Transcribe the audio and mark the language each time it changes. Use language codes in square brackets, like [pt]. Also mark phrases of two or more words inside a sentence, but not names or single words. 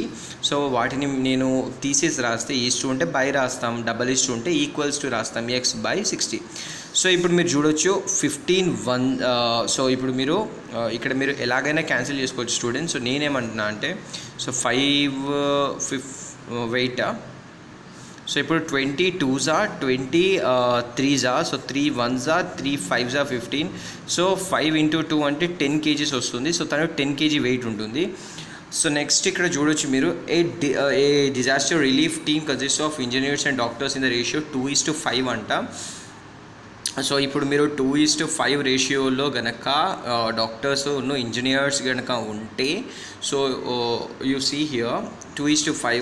[te] సో వాటిని నేను తీసేసి రాస్తే ఈస్టు ఉంటే బై రాస్తాం, $= ఉంటే [en] equals to [te] రాస్తాం x/60. సో ఇప్పుడు మీరు చూడొచ్చు 15:1. సో ఇప్పుడు మీరు ఇక్కడ మీరు ఎలాగైనా క్యాన్సిల్ చేసుకోవచ్చు స్టూడెంట్స్. సో నేనేమంటున్నా అంటే [en] so 5 weight. సో ఇప్పుడు 20 2s are 20 3s are, సో 3 1s are 3 5s are 15. [te] సో 5 × 2 అంటే 10 kgs వస్తుంది. సో తను [en] 10 kg weight [te] ఉంటుంది. [en] so next ఇక్కడ చూడొచ్చు మీరు a disaster relief team consist of engineers and doctors in the ratio 2:5 అంట. [te] సో ఇప్పుడు మీరు 2:5 రేషియోలో గనక [en] doctors engineers [te] గనక ఉంటే, [en] so you see here 2:5.